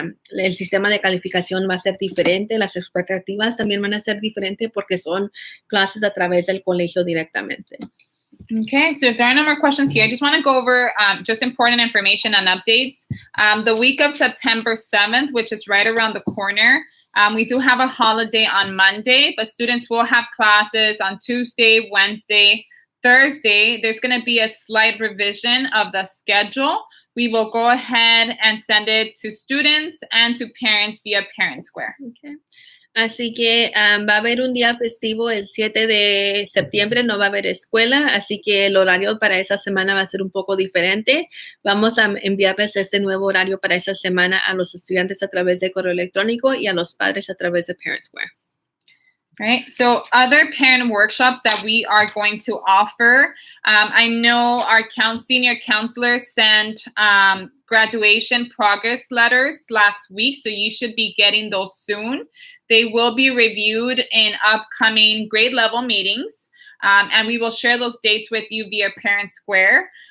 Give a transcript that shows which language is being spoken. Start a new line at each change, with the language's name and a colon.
Spanish: El sistema de calificación va a ser diferente, las expectativas también van a ser diferentes porque son clases a través del colegio directamente.
English: Okay, so if there are no more questions here, I just want to go over just important information and updates. The week of September 7th, which is right around the corner, we do have a holiday on Monday, but students will have classes on Tuesday, Wednesday, Thursday. There's going to be a slight revision of the schedule. We will go ahead and send it to students and to parents via Parent Square. Okay.
Spanish: Así que va a haber un día festivo el 7 de septiembre, no va a haber escuela, así que el horario para esa semana va a ser un poco diferente. Vamos a enviarles este nuevo horario para esa semana a los estudiantes a través de correo electrónico y a los padres a través de Parent Square.
English: Right. So other parent workshops that we are going to offer. I know our senior counselors sent graduation progress letters last week, so you should be getting those soon. They will be reviewed in upcoming grade level meetings, and we will share those dates with you via Parent Square.